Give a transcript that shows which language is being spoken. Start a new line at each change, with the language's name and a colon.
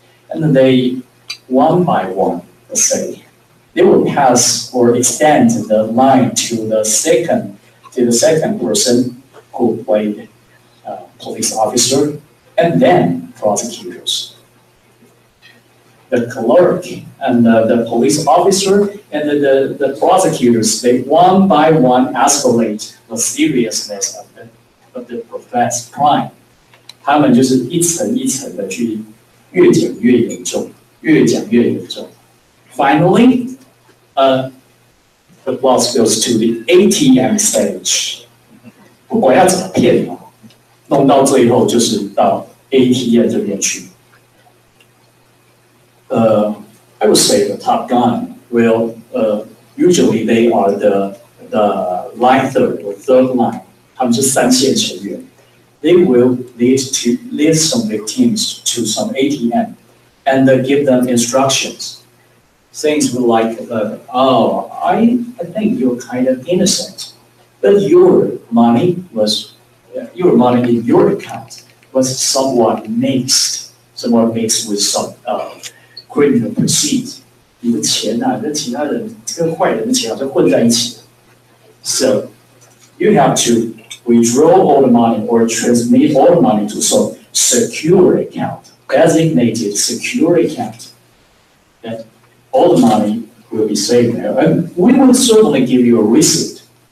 English: And then they, one by one, let's say, they will pass or extend the line to the second person who played police officer, and then prosecutors. The clerk and the police officer and the prosecutors, they one by one escalate the seriousness of the professed crime.
Chinese: 他们就是一层一层的去越讲越严重，越讲越严重。
English: Finally, the plot goes to the ATM stage.
Chinese: 不管要怎么骗哦，弄到最后就是到 ATM 这边去。
English: I would say the top gun will usually they are the line third or third line.
Chinese: 他们是3线成员。
English: They will lead some victims to some ATM and give them instructions. Things like, oh, I think you're kind of innocent, but your money in your account was somewhat mixed with some criminal proceeds.
Chinese: 你的钱啊跟其他人跟坏人的钱好像混在一起。
English: So you have to withdraw all the money or transmit all the money to some secure account, designated secure account. That all the money will be saved there. And we will certainly give you a receipt.